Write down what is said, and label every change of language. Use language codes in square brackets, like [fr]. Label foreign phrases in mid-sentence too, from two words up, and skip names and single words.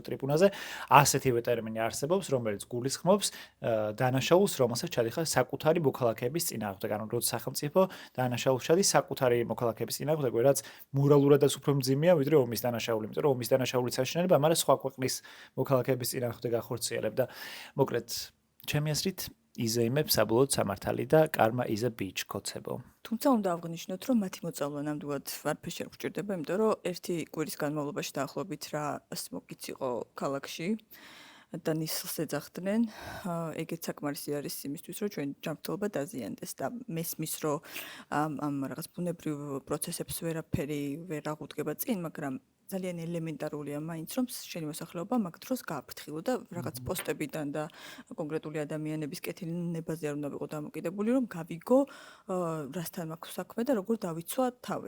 [ka] ტრიბუნალზე, ასეთივე ტერმინი არსებობს, რომელიც გულისხმობს დანაშაულს, რომელსაც ჩადიხარ საკუთარი მოქალაქეების წინააღმდეგ, ანუ როგორც სახელმწიფო დანაშაულს ჩადის საკუთარი მოქალაქეების წინააღმდეგ, რაც მორალურადაც უფრო მძიმეა, ვიდრე ომის დანაშაული, იმიტომ რომ ომის დანაშაულიც აშენება, მაგრამ სხვა ქვეყნის მოქალაქეების წინააღმდეგ ახორციელებ და მოკლედ ჩემი აზრით იზეიმებს საბოლოოდ სამართალი და კარმა [en] is a bitch [ka] კოცებო. თუმცა უნდა აღნიშნოთ, რომ მათი მოწავლვა ნამდვილად ვარფერში არ გვჭირდება, იმიტომ რომ ერთი კვირის განმავლობაში დაახლოებით რა სმოკიც იყო ქალაქში და ნისლს ეძახდნენ. ეგეც საკმარისი არის იმისთვის, რომ ჩვენ ჯანმრთელობა დაზიანდეს და მესმის, რომ ამ რაღაც ბუნებრივ პროცესებს ვერაფერი ვერ აღუდგება წინ, მაგრამ ძალიან ელემენტარულია მაინც, რომ შენი მოსახლეობა მაგ დროს გააფრთხილო და რაღაც პოსტებიდან და კონკრეტული ადამიანების კეთილნებაზე არ უნდა ვიყო დამოკიდებული, რომ გავიგო რასთან მაქვს საქმე და როგორ დავიცვა თავი.